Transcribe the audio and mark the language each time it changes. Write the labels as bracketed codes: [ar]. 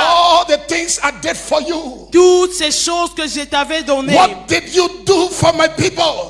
[en] all the things I did for you, [fr] toutes ces choses que je t'avais données, [en] what did you do for my people?